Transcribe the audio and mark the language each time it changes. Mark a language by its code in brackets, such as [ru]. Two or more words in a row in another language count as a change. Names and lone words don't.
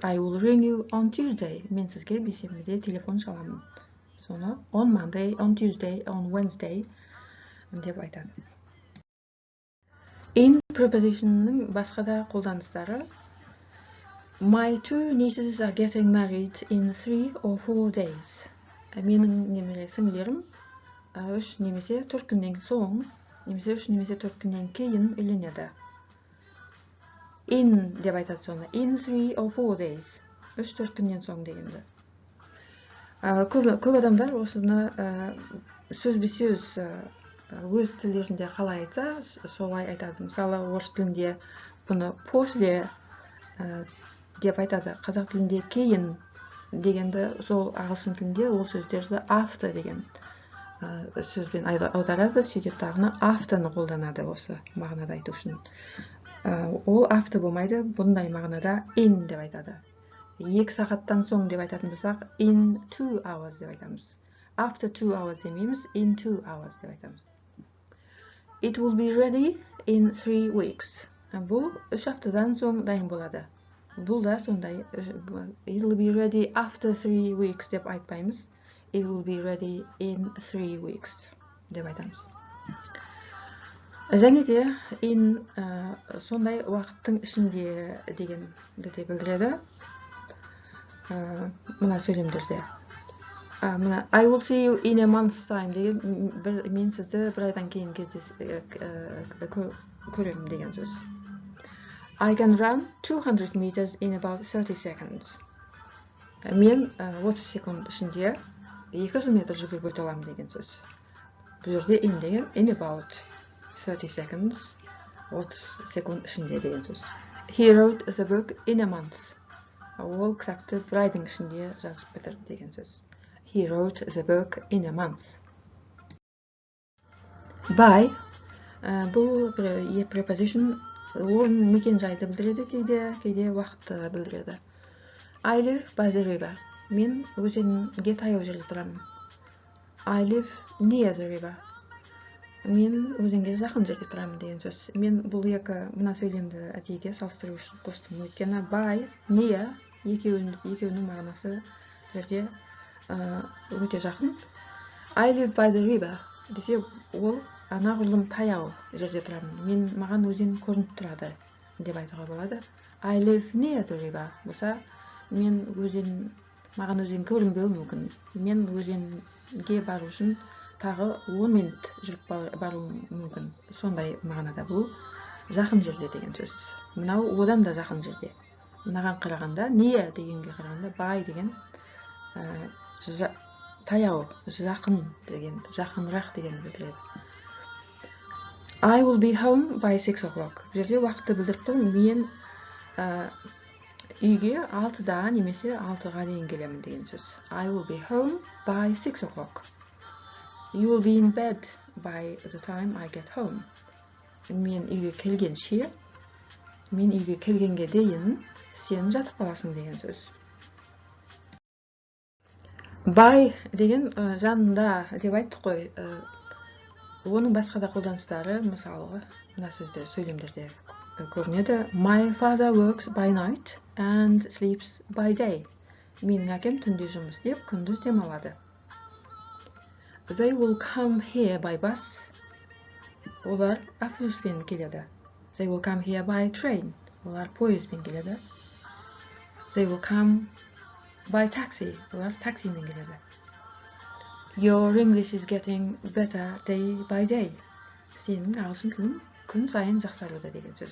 [en] I will ring you on Tuesday. [kk] Мен сізге бейсенбіде телефон шаламын. Соны [en] on Monday, on Tuesday, on Wednesday [kk] деп айтады. [en] In prepositionның [kk] басқа да қолданыстары. [en] My two nieces are getting married in 3 or 4 days. [kk] Менің немере сіңлерім 3 немесе 4 күннен соң, немесе 3 немесе 4 күннен кейін үйленеді. In деп айтады соны. [en] In 3 or 4 days. [kk] 3-4 күннен соң дегенді. Көп адамдар осыны сөзбе-сөз өз тілдерінде қалай айтса, солай айтады. Мысалы, орыс тілінде бұны после деп айтады. Қазақ тілінде кейін дегенді, сол ағылшын тілінде ол сөздерді after деген сөзбен аударады, сөйтіп тағына after'ны қолданады осы мағынада айту үшін. Ол after болмайды, бұндай мағынада in деп айтады. 2 сағаттан соң деп айтатын болсақ, [en] in 2 hours [kk] деп айтамыз. [en] After 2 hours [kk] демейміз, [en] in 2 hours [kk] деп айтамыз. [en] It will be ready in 3 weeks. [kk] Бұл 3 аптадан соң дайын болады. Бұл да сондай. [en] It will be ready after 3 weeks [kk] деп айтпаймыз. [en] It will be ready in 3 weeks [kk] деп айтамыз. Және де in сондай уақыттың ішінде дегенді де білдіреді. Мына сөйлемдерде. [en] I will see you in a month's time [kk] деген, мен сізді бір айдан кейін көремін деген сөз. [en] I can run 200 meters in about 30 seconds. [kk] Мен 30 секунд ішінде 200 метр жүгіріп өте аламын деген сөз. Бұл жерде in деген [en] in about 30 seconds [kk] 30 секунд ішінде деген сөз. [en] He wrote the book in a month. [kk] Ол кітапты бір айдың ішінде жазып бітірді деген сөз. [en] He wrote the book in a month. [kk] By бұл бір preposition орын мекен жайды білдіреді, кейде уақытты білдіреді. [en] I live by the river. [kk] Мен өзенге таяу жерде тұрамын. [en] I live near the river. [kk] Мен өзенге жақын жерде тұрамын деген сөз. Мен бұл мына сөйлемді әдейіге салыстыру үшін қостым. Өйткені [en] by, near [kk] екеуінің мағынасы жерде өте жақын. [en] I live by the river [kk] десе, ол анағұрлым таяу жерде тұрамын. Маған өзен көрініп тұрады деп айтуға болады. [en] I live near the river [kk] болса, маған өзен көрінбеуі мүмкін. Мен өзенге бару үшін тағы 10 минут жүріп баруым мүмкін. Сондай мағынада бұл жақын жерде деген сөз. Мынау одан да жақын жерде. Мынаған қарағанда, near дегенге қарағанда, by деген таяу, жақын деген, жақынырақ деген білдіреді. [en] I will be home by 6 o'clock. [kk] Жерде уақытты білдіріп тұр. Мен үйге 6-да немесе 6-ға дейін келемін деген сөз. [en] I will be home by 6 o'clock. You will be in bed by the time I get home. [kk] Мен үйге келгенге дейін сен жатып қаласың деген сөз. By деген жанында деп айттық қой. Оның басқа да қолданыстары, мысалы, мына сөздер сөйлемдерде көрінеді. [en] My father works by night and sleeps by day. [kk] Менің әкем түнде жұмыс істеп, күндіз демалады. [en] They will come here by bus. [kk] Олар автобуспен келеді. [en] They will come here by train. [kk] Олар пойызбен келеді. [en] They will come by taxi. [kk] Олар таксимен келеді. [en] Your English is getting better day by day. [kk] Сенің ағылшын тілің күн сайын жақсаруда деген сөз.